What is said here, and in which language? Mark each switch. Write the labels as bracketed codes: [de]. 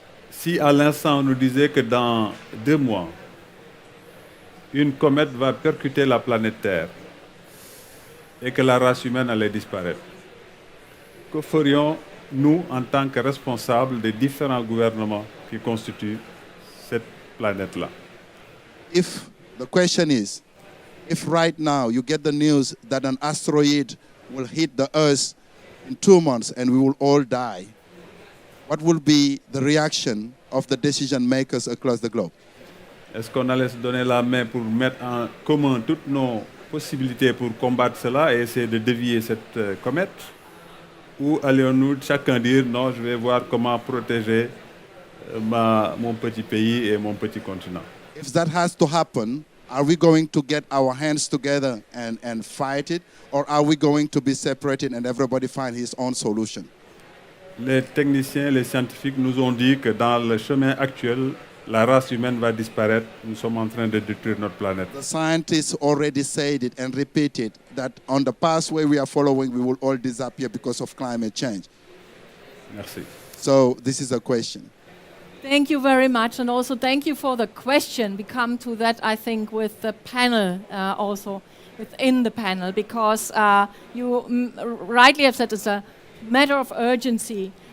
[fr] Si à l'instant on nous disait que dans 2 mois, une comète va percuter la planète Terre et que la race humaine allait disparaître, que ferions-nous en tant que responsables des différents gouvernements qui constituent cette planète-là? [en] If the question is, if right now you get the news that an asteroid will hit the Earth in 2 months and we will all die, what will be the reaction of the decision makers across the globe? [fr] Est-ce qu'on allait se donner la main pour mettre en commun toutes nos possibilités pour combattre cela et essayer de dévier cette comète? Ou allons-nous chacun dire non, je vais voir comment protéger mon petit pays et mon petit continent? [en] If that has to happen, are we going to get our hands together and fight it? Or are we going to be separated and everybody find his own solution? [fr] Les techniciens, les scientifiques nous ont dit que dans le chemin actuel, la race humaine va disparaître. Nous sommes en train de détruire notre planète. [en] The scientists already said it and repeated that on the pathway we are following, we will all disappear because of climate change. [fr] Merci. [en] So this is a question. Thank you very much, and also thank you for the question. We come to that, I think, with the panel, also within the panel, because you rightly have said it's a matter of urgency.